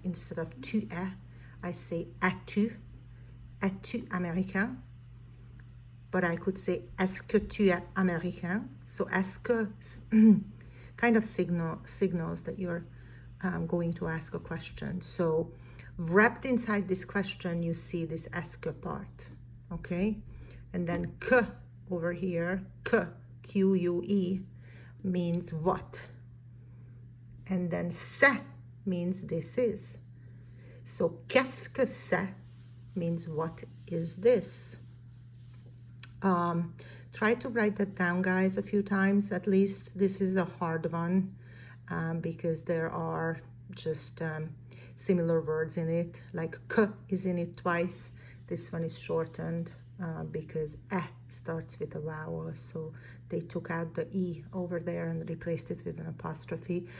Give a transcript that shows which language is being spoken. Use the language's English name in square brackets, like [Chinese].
[English] Instead of tu es, I say [French] es-tu américain? [English] But I could say, [French] est-ce que tu es américain? [English] So est-ce que kind of signals that you're going to ask a question. So wrapped inside this question, you see this est-ce que part, okay? And then que over here, que, Q-U-E, means what? And then c'est means this is. So [French] qu'est-ce que c'est [English] means what is this? Try to write that down, guys, a few times at least. This is a hard one because there are just similar words in it, like que is in it twice. This one is shortened because starts with a vowel, so they took out the e over there and replaced it with an apostrophe.